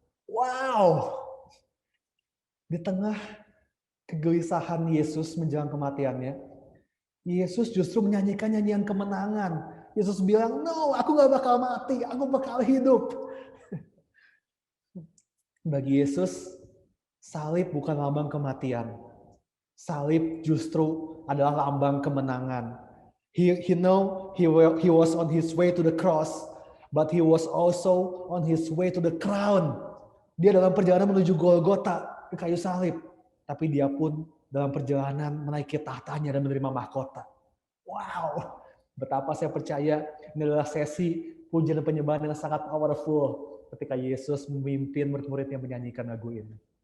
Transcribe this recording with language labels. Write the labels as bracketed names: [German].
[Indonesian] Wow. Di tengah kegelisahan Yesus menjelang kematiannya, Yesus justru menyanyikan nyanyian kemenangan. Yesus bilang, no, aku gak bakal mati, aku bakal hidup. Bagi Yesus, salib bukan lambang kematian. Salib justru adalah lambang kemenangan. [English] He know he was on his way to the cross, but he was also on his way to the crown. [Indonesian] Dia dalam perjalanan menuju Golgota ke kayu salib. Tapi dia pun dalam perjalanan menaiki tahtanya dan menerima mahkota. Wow, betapa saya percaya ini adalah sesi pujian dan penyembahan yang sangat powerful ketika Yesus memimpin murid-muridnya menyanyikan lagu ini.